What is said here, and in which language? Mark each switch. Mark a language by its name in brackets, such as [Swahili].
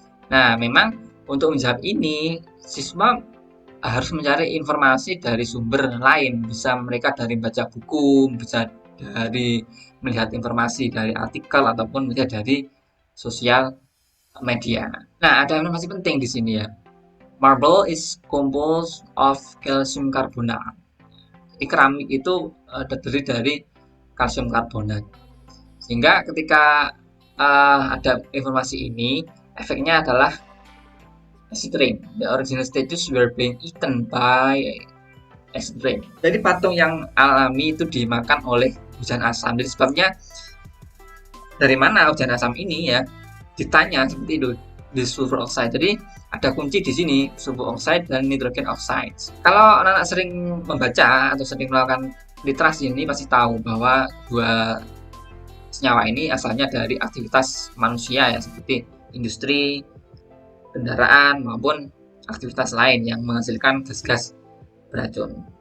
[Indonesian] Nah, memang untuk menjawab ini siswa harus mencari informasi dari sumber lain, bisa mereka dari baca buku, bisa dari melihat informasi dari artikel ataupun bisa dari sosial media. Nah, ada informasi penting di sini ya. [English] Marble is composed of calcium carbonate. [Indonesian] Jadi keramik itu terdiri dari kalsium karbonat. Sehingga ketika ada informasi ini, efeknya adalah acid rain. [English] The original stages were being eaten by acid rain. [Indonesian] Jadi patung yang alami itu dimakan oleh hujan asam. Jadi sebabnya dari mana hujan asam ini ya? Ditanya seperti itu di sulfur oxide. Jadi ada kunci di sini, sulfur oxide dan nitrogen oxide. Kalau anak-anak sering membaca atau sering melakukan literasi ini pasti tahu bahwa dua senyawa ini asalnya dari aktivitas manusia ya, seperti industri, kendaraan maupun aktivitas lain yang menghasilkan gas-gas beracun.